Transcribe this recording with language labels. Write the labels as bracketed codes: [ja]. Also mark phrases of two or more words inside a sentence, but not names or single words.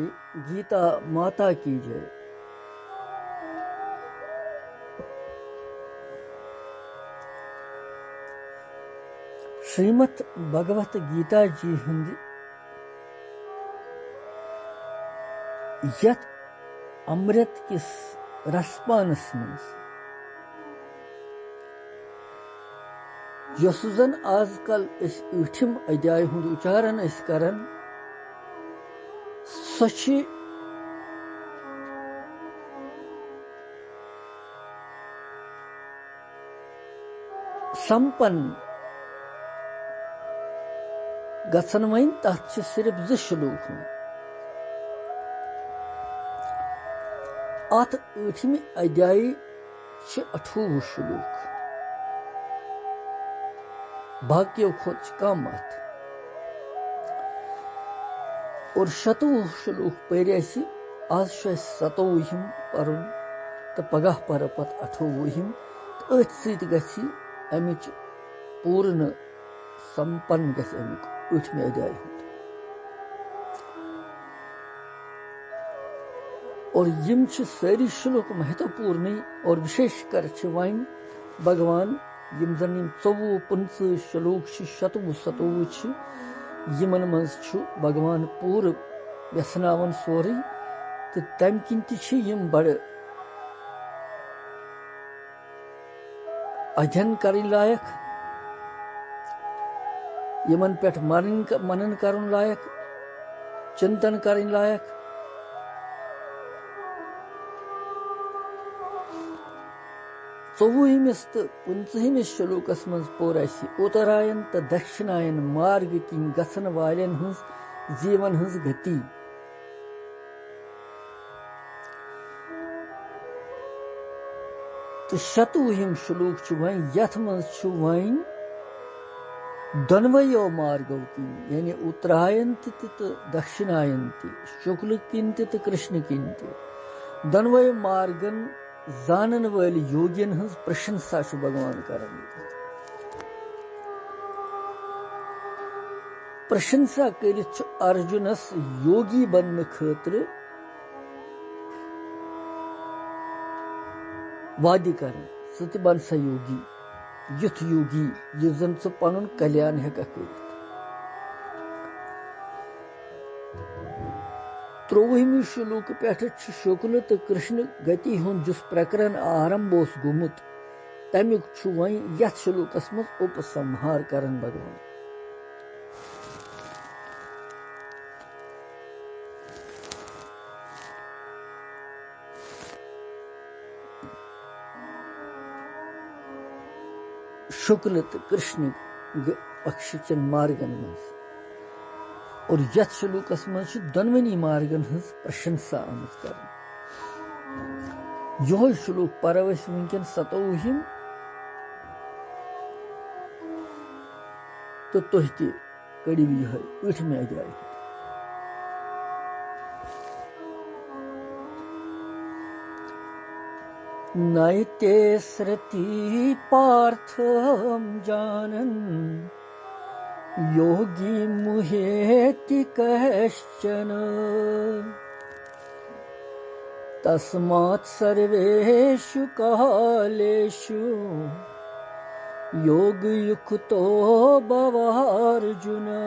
[hi] गीता माता की जय। [ks] श्रीमद् भगवत गीता जी हंद यथ अमृत किस रसपानस मज यस जन आजकल ऊठिम अध्याय हुंद उच्चारण करन सच संपन्न गसन वन तथ सिर्फ 2 श्लोक अत ऊठिम अध्याय 28 श्लोक बाकियों खोज कम अत और 27 श्लोक पर आज 27 पर्न तो पगह पर पत 28 तो अथ सत अमिच पूर्ण संपन्न गस अमिक ऊठमे अध्याय और यम सारी श्लोक महत्वपूर्ण और विशेष कर वन भगवान यम जन 24-25 श्लोक 27-27 यमन मज भगवान पूर व्यसनावन सोरे तो तम किन यम बड़ अध्ययन करन लायक यमन पे मनन करन लायक चिंतन करन लायक चौवहिमिस तो 25 श्लोकस मज पोर उत्तरायण तो दक्षिणायन मार्ग किन गसन वालन हंस जीवन हंस गति तो 27 श्लोक वन यथ मज वन दोनवयो मार्गों की यानी उत्तरायण तो दक्षिणायन शुक्ल किन तो कृष्ण किन दोनवयो मार्गन जानन वाल योगियन हंस प्रशंसा भगवान करन प्रशंसा कर अर्जुनस योगी बनने खतर वादि कर बन सा योगी युथ योगी यह जन पन कल्याण हेक कर 23 श्लोक पे शुक्ल तो कृष्ण गति हुंद जिस प्रकरण आरंभ गुमुत तमुक वन यथ श्लोकस मज उपसंहार करन भगवान शुक्ल तो कृष्ण पक्ष चन मार्गन मज और यथ श्लोकस मज दोनवनी मार्गन हज प्रशंसा आमज कर यो श्लोक पर वनकन 27 तो तुह ते कड़िव यह ऊठमे अध्याय [sa] नैते श्रुति पार्थम जानन योगी मुहेति कश्चन तस्मात् सर्वेषु कालेषु योग युक्तो भवार्जुन।